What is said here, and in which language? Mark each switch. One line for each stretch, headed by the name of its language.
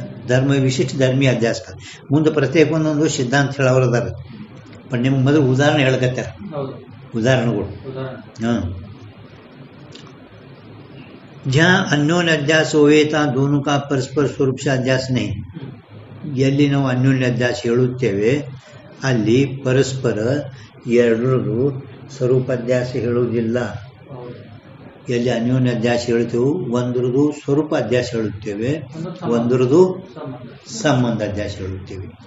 Kannada: ಧರ್ಮ ವಿಶಿಷ್ಟ ಧರ್ಮೀಯ ಅಧ್ಯಾಸ ಕಾವ್ಯ ಮುಂದೆ ಪ್ರತ್ಯೇಕ ಒಂದೊಂದು ಸಿದ್ಧಾಂತ ಹೇಳೋರದಾರ. पण ನಿಮ್ಗೆ ಮೊದಲು ಉದಾಹರಣೆ ಹೇಳಕತ್ತಾರ, ಉದಾಹರಣೆಗಳು.
Hindi: जहाँ अन्योन्य अध्यास होवे ता दोनों का परस्पर स्वरूप से अध्यास नहीं.
Kannada: ಎಲ್ಲಿ ನಾವು ಅನ್ಯೋನ್ಯ ಅಧ್ಯಾಸ ಹೇಳುತ್ತೇವೆ ಅಲ್ಲಿ ಪರಸ್ಪರ ಎರಡರದು ಸ್ವರೂಪ ಅಧ್ಯಾಸ ಹೇಳುವುದಿಲ್ಲ. ಎಲ್ಲಿ ಅನ್ಯೋನ್ಯ ಅಧ್ಯಾಸ ಹೇಳ್ತೇವೆ ಒಂದರದು ಸ್ವರೂಪ ಅಧ್ಯಾಸ ಹೇಳುತ್ತೇವೆ, ಒಂದರದು ಸಂಬಂಧ ಅಧ್ಯಾಸ ಹೇಳುತ್ತೇವೆ.